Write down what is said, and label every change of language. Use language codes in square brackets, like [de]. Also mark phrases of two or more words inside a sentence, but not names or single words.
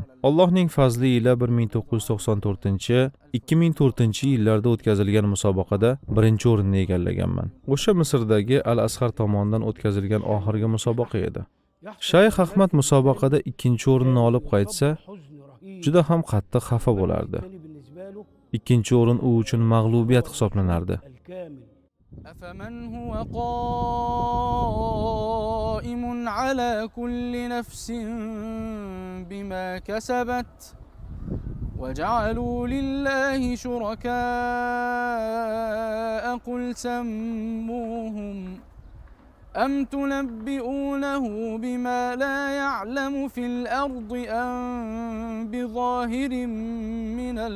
[uz] Allohning fazli ila 1994-2004-yillarda o'tkazilgan musobaqada 1-o'rinni egallaganman. O'sha Misrdagi Al-Asqar tomonidan o'tkazilgan oxirgi musobaqa edi. Shayx Ahmad musobaqada 2-o'rinni olib qaytsa, juda ham qattiq xafa bo'lardi. 2-o'rin u uchun mag'lubiyat hisoblanardi. [ar] أفمن هو قائم على كل نفس بما كسبت وجعلوا لله شركاء قل سموهم أم تنبئونه بما لا يعلم في الأرض أم بظاهر من